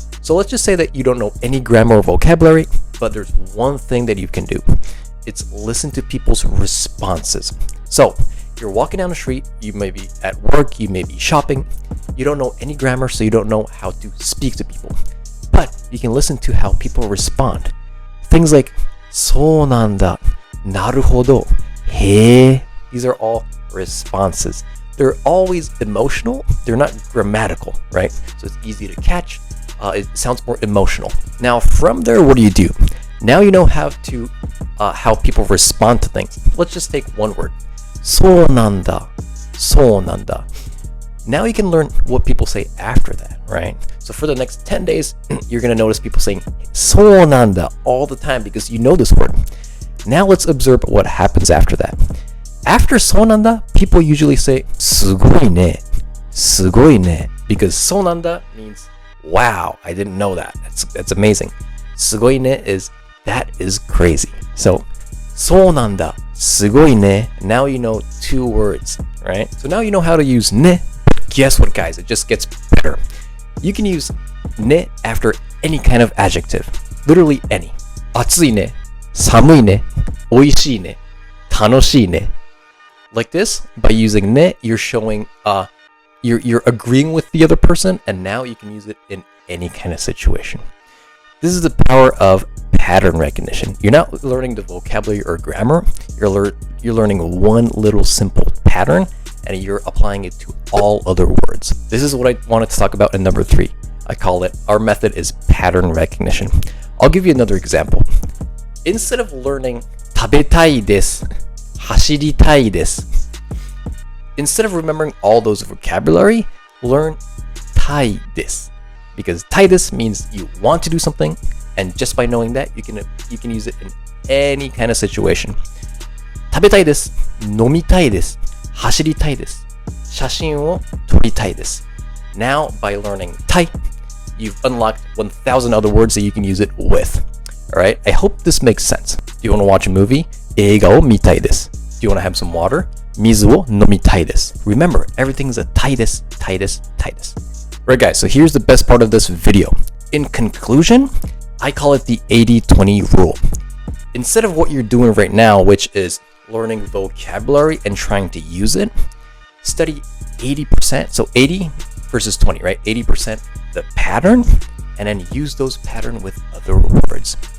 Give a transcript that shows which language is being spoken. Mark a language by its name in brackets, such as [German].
[English] So let's just say that you don't know any grammar or vocabulary, but there's one thing that you can do. It's listen to people's responses. So you're walking down the street, you may be at work, you may be shopping, you don't know any grammar, so you don't know how to speak to people. But you can listen to how people respond. Things like, [Japanese] そうなんだ, なるほど, へー. [English] These are all responses. They're always emotional, they're not grammatical, right? So it's easy to catch, it sounds more emotional. Now from there, what do? Now you know how people respond to things. Let's just take one word. [Japanese] そうなんだ, そうなんだ. [English] Now you can learn what people say after that, right? So for the next 10 days, you're going to notice people saying [Japanese] そうなんだ [English] all the time because you know this word. Now let's observe what happens after that. After [Japanese] そうなんだ, [English] people usually say [Japanese] すごいね, すごいね, [English] because そうなんだ means wow, I didn't know that. That's amazing. [Japanese] すごいね [English] is that is crazy. So [Japanese] そうなんだ, すごいね. [English] Now you know two words, right? So now you know how to use ね. Guess what, guys? It just gets better. You can use ね after any kind of adjective. Literally any. [Japanese] 暑いね, 寒いね, 美味しいね, 楽しいね. [English] Like this, by using ね, you're showing you're agreeing with the other person, and now you can use it in any kind of situation. This is the power of pattern recognition. You're not learning the vocabulary or grammar. You're learning one little simple pattern, and you're applying it to all other words. This is what I wanted to talk about in number three. I call it, our method is pattern recognition. I'll give you another example. Instead of learning [Japanese] 食べたいです, 走りたいです, [English] instead of remembering all those vocabulary, learn [Japanese] たいです. [English] Because [Japanese] たいです [English] means you want to do something, and just by knowing that, you can use it in any kind of situation. [Japanese] 食べたいです, 飲みたいです, 走りたいです, 写真を撮りたいです. [English] Now, by learning たい, you've unlocked 1,000 other words that you can use it with. All right, I hope this makes sense. Do you want to watch a movie? [Japanese] 映画を見たいです. [English] Do you want to have some water? [Japanese] 水を飲みたいです. [English] Remember, everything's a [Japanese] たいです, たいです, たいです. [English] Right, guys, so here's the best part of this video. In conclusion, I call it the 80-20 rule. Instead of what you're doing right now, which is learning vocabulary and trying to use it, study 80%. So 80 versus 20, right? 80% the pattern, and then use those pattern with other words.